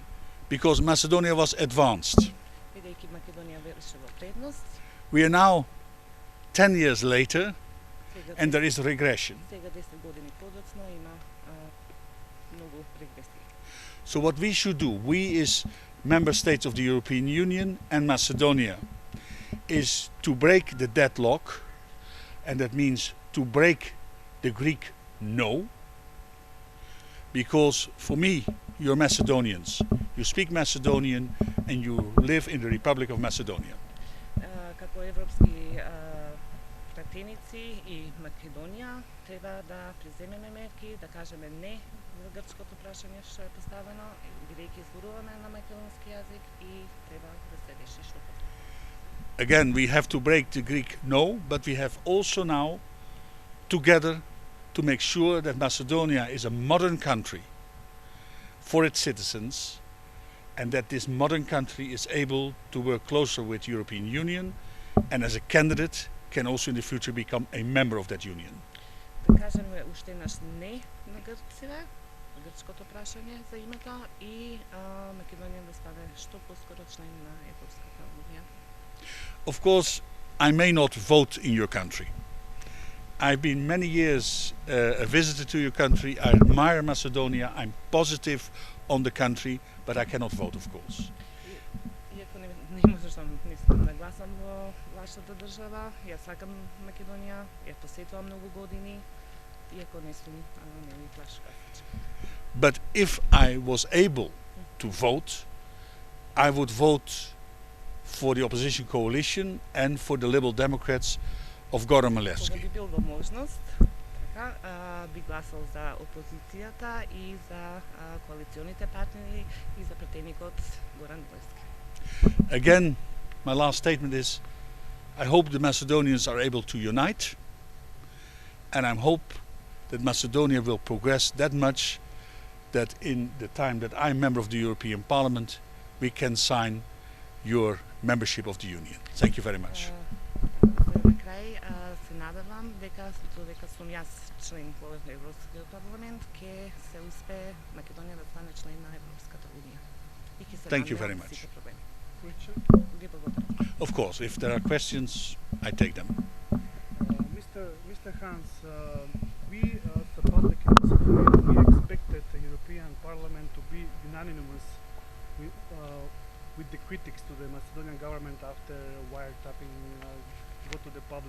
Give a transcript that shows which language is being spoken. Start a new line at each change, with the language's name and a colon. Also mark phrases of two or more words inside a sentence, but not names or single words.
English: Because Macedonia was advanced.
Macedonian: Бидејќи Македонија беше во предност.
English: We are now 10 years later, and there is regression.
Macedonian: Сега 10 години подоцна има многу регресија.
English: So what we should do, we as member states of the European Union and Macedonia, is to break the deadlock, and that means to break the Greek no. Because for me, you're Macedonians. You speak Macedonian and you live in the Republic of Macedonia.
Macedonian: Како европски пратеници и Македонија треба да преземеме мерки, да кажеме не за грчкото прашање што е поставено, бидејќи зборуваме на македонски јазик и треба да се реши што потреба.
English: Again, we have to break the Greek no, but we have also now together to make sure that Macedonia is a modern country for its citizens, and that this modern country is able to work closer with the European Union, and as a candidate can also in the future become a member of that union.
Macedonian: Да кажеме уште еднаш не на грците, грчкото прашање за името и Македонија да стане што поскоро член на Европската унија.
English: Of course, I may not vote in your country. I've been many years a visitor to your country. I admire Macedonia. I'm positive on the country, but I cannot vote, of course.
Macedonian: Иако не можам да гласам во вашата држава, јас сакам Македонија, ја посетувам многу години, иако не сум нели баш гласач.
English: But if I was able to vote, I would vote for the opposition coalition and for the Liberal Democrats of Goran
Macedonian: Кога
English: Milevski.
Macedonian: би бил во можност, така, би гласал за опозицијата и за коалиционите партнери и за пратеникот Горан Груевски.
English: Again, my last statement is, I hope the Macedonians are able to unite, and I hope that Macedonia will progress that much that in the time that I'm member of the European Parliament, we can sign your membership of the Union. Thank you very much.
Macedonian: За крај се надевам дека додека сум јас член во Европскиот парламент, ќе се успее Македонија да стане член на Европската унија. И ќе се
English: Thank you
Macedonian: намерат
English: very much.
Macedonian: сите проблеми. Ви благодарам.
English: Of course, if there are questions, I take them. Mr. Hans, we support the Macedonian. We expected the European Parliament to be unanimous with the critics to the Macedonian government after wiretapping go to the public.